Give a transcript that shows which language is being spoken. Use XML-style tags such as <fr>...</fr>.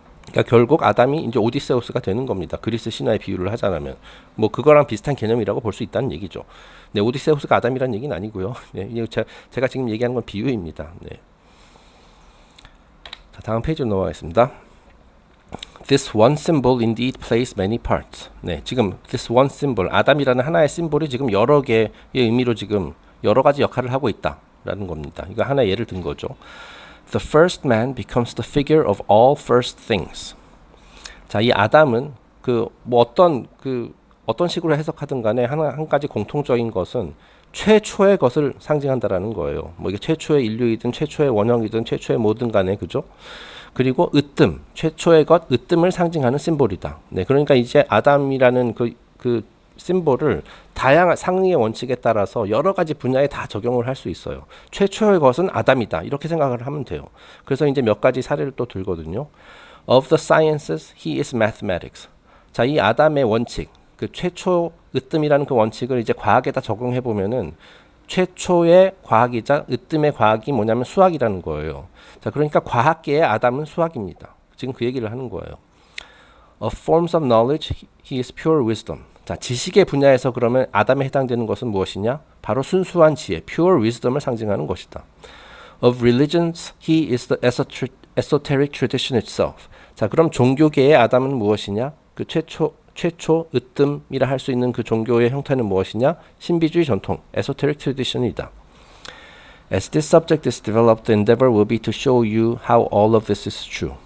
<ko>그러니까 결국 아담이 이제 오디세우스가 되는 겁니다. 그리스 신화의 비유를 하자면 뭐 그거랑 비슷한 개념이라고 볼 수 있다는 얘기죠. 네, 오디세우스가 아담이라는 얘기는 아니고요. 네, 제가 지금 얘기하는 건 비유입니다. 네. 자, 다음 페이지로 넘어가겠습니다.</ko> <en>This one symbol indeed plays many parts.</en> <ko>네, 지금</ko> <en>this one symbol,</en> <ko>아담이라는 하나의 심볼이 지금 여러 개의 의미로 지금 여러 가지 역할을 하고 있다라는 겁니다. 이거 하나의 예를 든 거죠.</ko> <en>The first man becomes the figure of all first things.</en> <ko>자, 이 아담은 어떤 식으로 해석하든 간에 한 가지 공통적인 것은 최초의 것을 상징한다라는 거예요. 뭐 이게 최초의 인류이든 최초의 원형이든 최초의 뭐든 간에 그죠? 그리고 최초의 것, 으뜸을 상징하는 심볼이다. 네, 그러니까 이제 아담이라는 그 심볼을 다양한 상리의 원칙에 따라서 여러 가지 분야에 다 적용을 할 수 있어요. 최초의 것은 아담이다. 이렇게 생각을 하면 돼요. 그래서 이제 몇 가지 사례를 또 들거든요.</ko> <en>Of the sciences, he is mathematics.</en> <ko>자, 이 아담의 원칙, 그 최초 으뜸이라는 그 원칙을 이제 과학에다 적용해 보면은 최초의 과학이자 으뜸의 과학이 뭐냐면 수학이라는 거예요. 자, 그러니까 과학계의 아담은 수학입니다. 지금 그 얘기를 하는 거예요.</ko> <en>Of forms of knowledge, he is pure wisdom.</en> <ko>자, 지식의 분야에서 그러면 아담에 해당되는 것은 무엇이냐? 바로 순수한 지혜,</ko> <en>pure wisdom</en> <ko>을 상징하는 것이다.</ko> <en>Of religions, he is the esoteric tradition itself.</en> <ko>자, 그럼 종교계의 아담은 무엇이냐? 그 최초 으뜸이라 할 수 있는 그 종교의 형태는 무엇이냐? 신비주의 전통,</ko> <en>esoteric tradition</en> <ko>이다.</ko> <en>As this subject is developed, the endeavor will be to show you how all of this is true.</en>